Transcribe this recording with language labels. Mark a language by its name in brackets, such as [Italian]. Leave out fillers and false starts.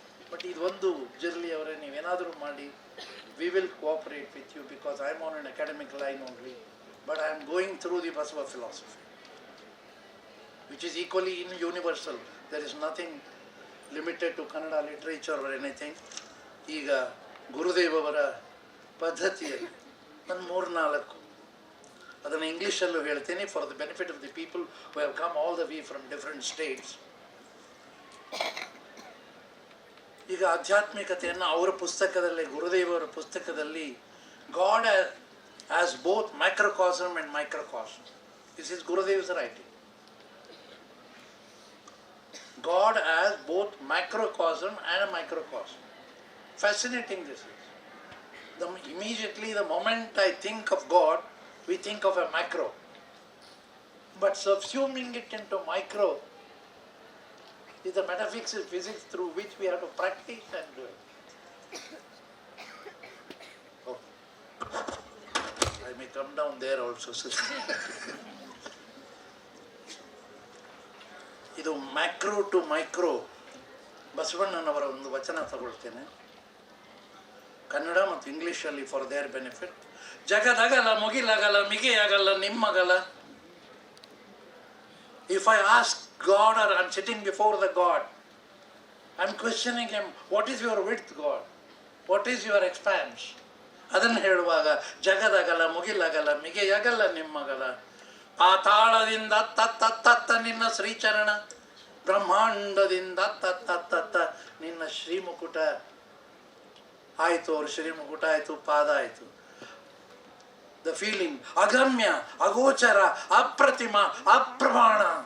[English] But [Kannada] idondu Zirali avare ನೀವು ಏನಾದರೂ ಮಾಡಿ, [English] we will cooperate with you because I am on an academic line only, but I am going through the Basava philosophy, which is equally universal. There is nothing limited to Kannada literature or anything. [Kannada] ಈಗ ಗುರುದೇವ್ ಅವರ ಪದ್ಧತಿಯಲ್ಲಿ ಒಂದು 3-4 ಅದನ್ನು ಇಂಗ್ಲೀಷಲ್ಲೂ ಹೇಳ್ತೀನಿ [English] For the benefit of the people who have come all the way from different states. [Kannada] ಈಗ ಆಧ್ಯಾತ್ಮಿಕತೆಯನ್ನು ಅವರ ಪುಸ್ತಕದಲ್ಲಿ, [English] ಗುರುದೇವ್ ಅವರ ಪುಸ್ತಕದಲ್ಲಿ, God as both microcosm and microcosm. This is Gurudev's writing. God as both macrocosm and a microcosm. Fascinating this is. Immediately the moment I think of God, we think of a macro. But subsuming it into micro is the metaphysics through which we have to practice and do it. Oh. I may come down there also. [Kannada] ಇದು macro to micro ಬಸವಣ್ಣನವರ ಒಂದು ವಚನ ತಗೊಳ್ತೇನೆ, ಕನ್ನಡ ಮತ್ತು ಇಂಗ್ಲೀಷಲ್ಲಿ [English] For their benefit. [Kannada] ಜಗದಗಲ ಮುಗಿಲಗಲ ಮಿಗೆಯಗಲ ನಿಮ್ಮಗಲ. [English] If I ask God, or I'm sitting before the God, I'm questioning him, what is your width, God? What is your expanse? [Kannada] ಅದನ್ನು ಹೇಳುವಾಗ ಜಗದಗಲ ಮುಗಿಲಗಲ ಮಿಗೆಯಗಲ ನಿಮ್ಮಗಲ. ಪಾತಾಳದಿಂದ ತತ್ತ ನಿನ್ನ ಶ್ರೀಚರಣ, ಬ್ರಹ್ಮಾಂಡದಿಂದ ತತ್ತ ನಿನ್ನ ಶ್ರೀಮುಕುಟ. ಆಯಿತು, ಅವ್ರ ಶ್ರೀಮುಕುಟ ಆಯಿತು, ಪಾದ ಆಯಿತು. [English] the feeling [Kannada] ಅಗಮ್ಯ, ಅಗೋಚರ, ಅಪ್ರತಿಮ, ಅಪ್ರಮಾಣ.